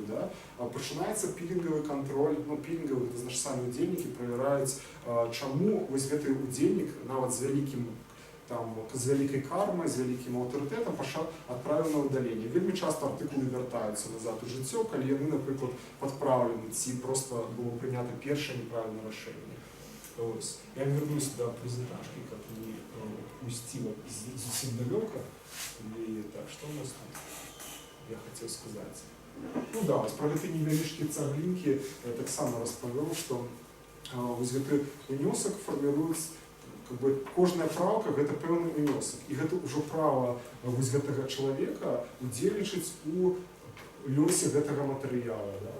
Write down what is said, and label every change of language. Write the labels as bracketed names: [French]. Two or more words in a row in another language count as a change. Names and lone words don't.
[Belarusian] Пачынаецца пілінгавы кантроль. Пілінгавы, гэта значыць, самі удзельнікі правяраюць, чаму гэты удзельнік, нават з вялікай кармай, з вялікім аўтарытэтам адправіў на выдаленне. Вельмі часта артыкулы вяртаюцца назад у жыццё, калі яны, напрыклад, падпраўлены, ці проста было прынята першае неправільнае рашэнне. [Russian] Я вернусь до презентажки, как не уйти совсем далеко. И так, что у нас тут? Я хотел сказать. Про эти невеличкие цаглинки [Belarusian] я так само распавёў, что гэты унёсак формируется, кожная правка гэта пэўны унёсак. І гэта ўжо права гэтага чалавека удзельнічаць у лёсе гэтага матэрыяла.